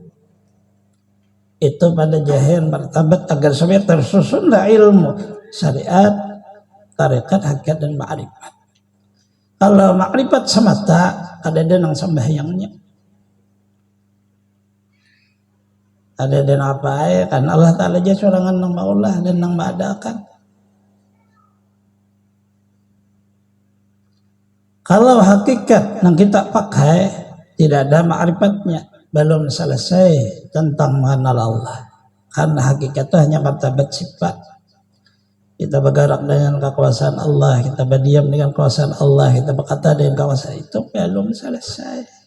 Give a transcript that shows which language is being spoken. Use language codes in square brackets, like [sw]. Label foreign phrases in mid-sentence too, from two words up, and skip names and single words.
[id] Itu pada jahir martabat agar supaya tersusunlah ilmu syariat, tarekat, hakikat dan ma'rifat. [bjn] Kalau ma'rifat semata ada nang sembahyangnya. Ada dan apa ya kan Allah Ta'ala aja sorangan nang maulah dan nang ma'adakan. [id] Kalau hakikat yang kita pakai tidak ada ma'rifatnya, belum selesai tentang mengenal Allah. Karena hakikat itu hanya martabat sifat. Kita bergerak dengan kekuasaan Allah, kita berdiam dengan kekuasaan Allah, kita berkata dengan kekuasaan itu belum selesai.